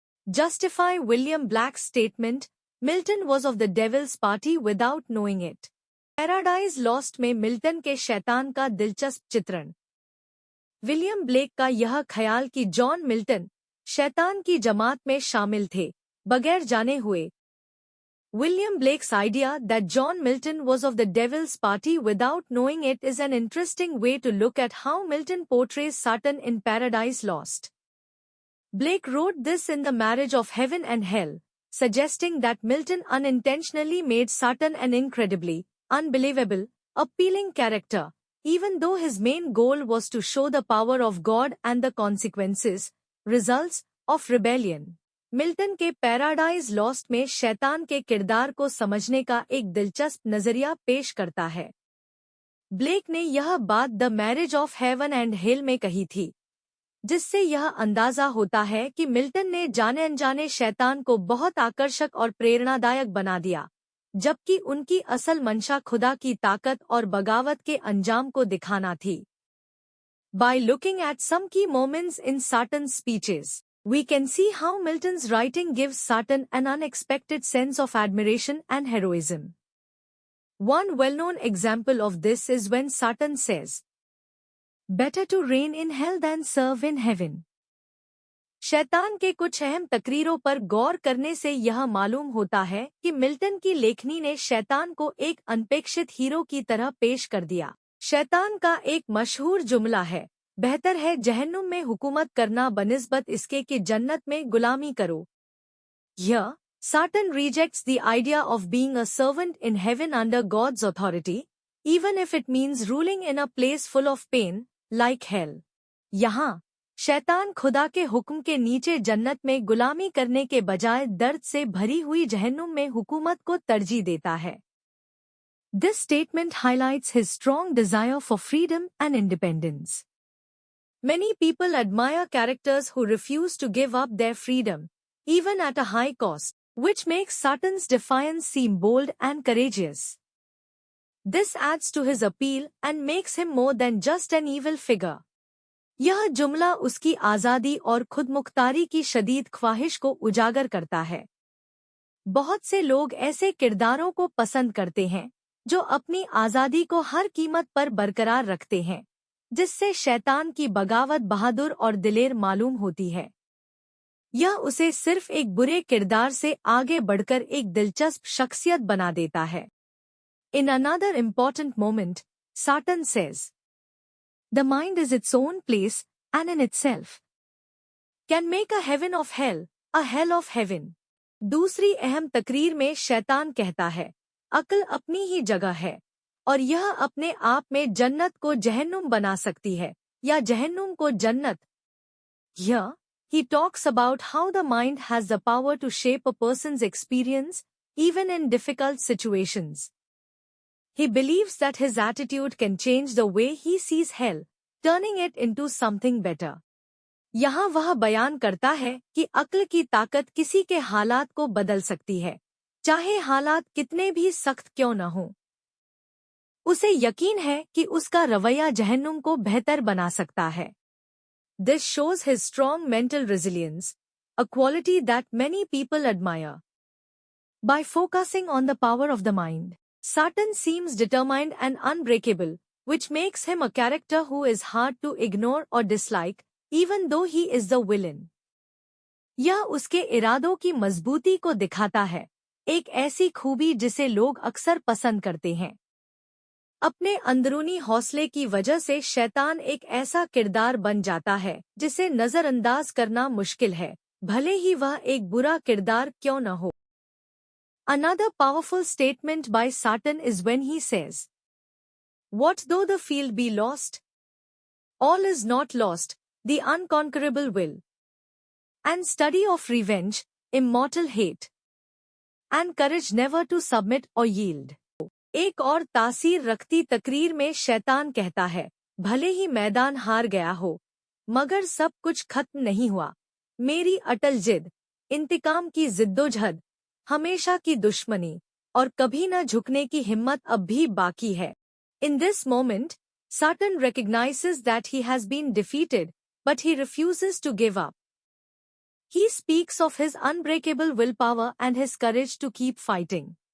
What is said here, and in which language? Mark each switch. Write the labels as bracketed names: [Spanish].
[English] Justify William Black's statement, Milton was of the devil's party without knowing it. [Hindi] Paradise Lost में Milton के शैतान का दिलचस्प चित्रण। विलियम ब्लेक का यह ख्याल कि जॉन मिल्टन शैतान की जमात में शामिल थे, बगैर जाने हुए। [English] William Blake's idea that John Milton was of the devil's party without knowing it is an interesting way to look at how Milton portrays Satan in Paradise Lost. Blake wrote this in The Marriage of Heaven and Hell, suggesting that Milton unintentionally made Satan an incredibly, unbelievable, appealing character, even though his main goal was to show the power of God and the consequences, results, of rebellion. [Hindi] Milton के paradise lost में शैतान के किरदार को समझने का एक दिलचस्प नजरिया पेश करता है। ब्लेक ने यह बात the marriage of heaven and hell में कही थी, जिससे यह अंदाजा होता है कि मिल्टन ने जाने अनजाने शैतान को बहुत आकर्षक और प्रेरणादायक बना दिया, जबकि उनकी असल मंशा खुदा की ताकत और बगावत के अंजाम को दिखाना थी। [English] By looking at some key moments in Satan's speeches, we can see how Milton's writing gives Satan an unexpected sense of admiration and heroism. One well-known example of this is when Satan says, "Better to reign in hell than serve in heaven." [Hindi] शैतान के कुछ अहम तकरीरों पर गौर करने से यह मालूम होता है कि मिल्टन की लेखनी ने शैतान को एक अनपेक्षित हीरो की तरह पेश कर दिया। शैतान का एक मशहूर जुमला है, बेहतर है जहन्नुम में हुकूमत करना बनिस्बत इसके कि जन्नत में गुलामी करो। [English] Here, Satan rejects the idea of being a servant in heaven under God's authority, even if it means ruling in a place full of pain, like hell. [Hindi] यहाँ, शैतान खुदा के हुक्म के नीचे जन्नत में गुलामी करने के बजाय दर्द से भरी हुई जहन्नुम में हुकूमत को तरजीह देता है। [English] This statement highlights his strong desire for freedom and independence. Many people admire characters who refuse to give up their freedom, even at a high cost, which makes Satan's defiance seem bold and courageous. This adds to his appeal and makes him more than just an evil figure. [Hindi] यह जुमला उसकी आज़ादी और खुदमुख्तारी की शदीद ख्वाहिश को उजागर करता है। बहुत से लोग ऐसे किरदारों को पसंद करते हैं, जो अपनी आज़ादी को हर कीमत पर बरकरार रखते हैं, जिससे शैतान की बगावत बहादुर और दिलेर मालूम होती है। यह उसे सिर्फ एक बुरे किरदार से आगे बढ़कर एक दिलचस्प शख्सियत बना देता है। [English] In another important moment, Satan says, "The mind is its own place, and in itself can make a heaven of hell, a hell of heaven." [Hindi] दूसरी अहम तकरीर में शैतान कहता है, अक्ल अपनी ही जगह है, और यह अपने आप में जन्नत को जहन्नुम बना सकती है, या जहन्नुम को जन्नत। [English] Here, he talks about how the mind has the power to shape a person's experience, even in difficult situations. He believes that his attitude can change the way he sees hell, turning it into something better. [Hindi] यहाँ वह बयान करता है कि अक्ल की ताकत किसी के हालात को बदल सकती है, चाहे हालात कितने भी सख्त क्यों न हों। उसे यकीन है कि उसका रवैया जहन्नुम को बेहतर बना सकता है। [English] This shows his strong mental resilience, a quality that many people admire. By focusing on the power of the mind, Satan seems determined and unbreakable, which makes him a character who is hard to ignore or dislike, even though he is the villain. [Hindi] यह उसके इरादों की मजबूती को दिखाता है, एक ऐसी खूबी जिसे लोग अक्सर पसंद करते हैं। अपने अंदरूनी हौसले की वजह से शैतान एक ऐसा किरदार बन जाता है जिसे नजरअंदाज करना मुश्किल है, भले ही वह एक बुरा किरदार क्यों न हो। [English] Another powerful statement by Satan is when he says, "What though the field be lost? All is not lost, the unconquerable will, and study of revenge, immortal hate, and courage never to submit or yield." [Hindi] एक और तासीर रखती तकरीर में शैतान कहता है, भले ही मैदान हार गया हो, मगर सब कुछ खत्म नहीं हुआ। मेरी अटल जिद, इंतकाम की जिद्दोजहद, हमेशा की दुश्मनी, और कभी न झुकने की हिम्मत अब भी बाकी है। [English] In this moment, Satan recognizes that he has been defeated, but he refuses to give up. He speaks of his unbreakable willpower and his courage to keep fighting.